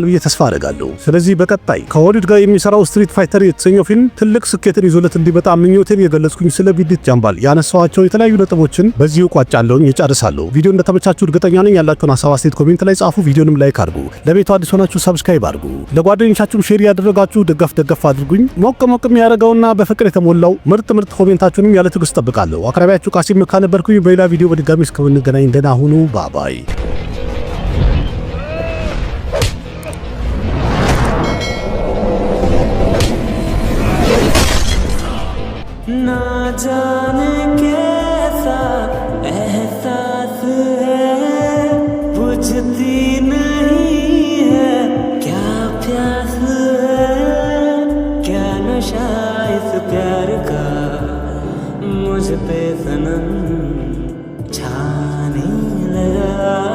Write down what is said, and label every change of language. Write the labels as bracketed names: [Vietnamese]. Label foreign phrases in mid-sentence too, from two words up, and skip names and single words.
[Amharic] ብዬ ተስፋ አደርጋለሁ። ስለዚህ በቀጣይ ከሆሊውድ ጋር የሚሰራው ስትሪት ፋይተር የተሰኘው ፊልም ትልቅ ስኬትን ይዞለት እንዲመጣ ምኞቴን የገለጽኩኝ ስለ ቪድት ጃምባል ያነሳዋቸው የተለያዩ ነጥቦችን በዚሁ ቋጫለሁኝ፣ እጨርሳለሁ። ቪዲዮ እንደተመቻችሁ እርግጠኛ ነኝ። ያላችሁን ሀሳብ አስተያየት ኮሜንት ላይ ጻፉ። ቪዲዮንም ላይክ አድርጉ። ለቤቱ አዲስ ሆናችሁ ሰብስክራይብ አድርጉ። ለጓደኞቻችሁም ሼር ያደረጋችሁ ደገፍ አድርጉኝ። ሞቅ የሚያደርገውና በፍቅር የተሞላው ምርጥ ኮሜንታችሁንም ያለ ትዕግስት ጠብቃለሁ። አቅራቢያችሁ ቃሲም መካ ነበርኩኝ። በሌላ ቪዲዮ በድጋሚ እስከምንገናኝ ደህና ሁኑ። ባባይ [Hindi] ना जाने कैसा एहसास है, बुझती नहीं है क्या प्यास है, क्या नशा इस प्यार का मुझ पे सनम छाने लगा।